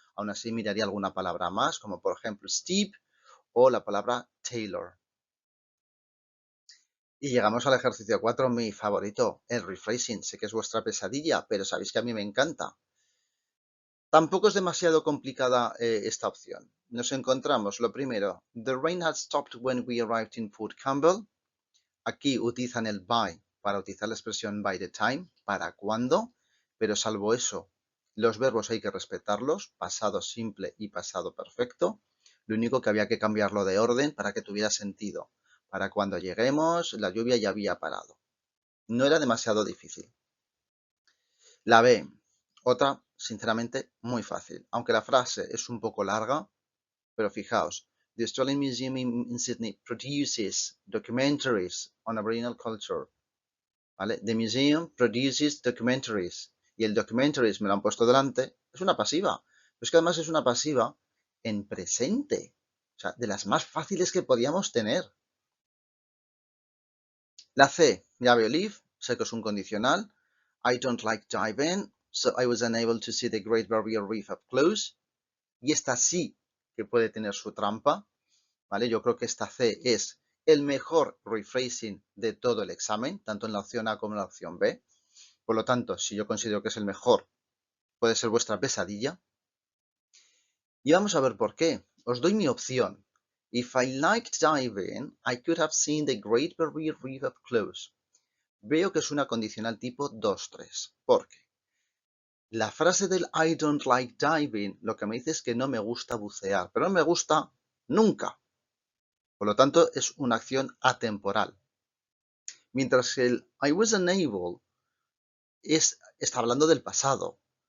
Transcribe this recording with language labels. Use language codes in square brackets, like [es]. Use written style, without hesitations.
[es] Aún así miraría alguna palabra más, como por ejemplo steep o la palabra tailor. Y llegamos al ejercicio 4, mi favorito, el rephrasing. Sé que es vuestra pesadilla, pero sabéis que a mí me encanta. Tampoco es demasiado complicada esta opción. Nos encontramos, lo primero, [en] the rain had stopped when we arrived in Port Campbell. [es] Aquí utilizan el by para utilizar la expresión by the time, para cuándo, pero salvo eso, los verbos hay que respetarlos, pasado simple y pasado perfecto. Lo único que había que cambiarlo de orden para que tuviera sentido. Para cuando lleguemos, la lluvia ya había parado. No era demasiado difícil. La B, otra, sinceramente, muy fácil. Aunque la frase es un poco larga, pero fijaos. [en] The Australian Museum in Sydney produces documentaries on Aboriginal culture. ¿Vale? The museum produces documentaries. [es] Y el documentaries me lo han puesto delante. Es una pasiva. Pero es que además es una pasiva en presente. O sea, de las más fáciles que podíamos tener. La C, ya veo leave, sé que es un condicional. [en] I don't like diving, so I was unable to see the Great Barrier Reef up close. [es] Y esta sí que puede tener su trampa, ¿vale? Yo creo que esta C es el mejor rephrasing de todo el examen, tanto en la opción A como en la opción B. Por lo tanto, si yo considero que es el mejor, puede ser vuestra pesadilla. Y vamos a ver por qué. Os doy mi opción. [en] If I liked diving, I could have seen the Great Barrier Reef up close. [es] Veo que es una condicional tipo 2-3. ¿Por qué? La frase del [en] I don't like diving [es] lo que me dice es que no me gusta bucear, pero no me gusta nunca. Por lo tanto, es una acción atemporal. Mientras que el [en] I was unable [es] está hablando del pasado.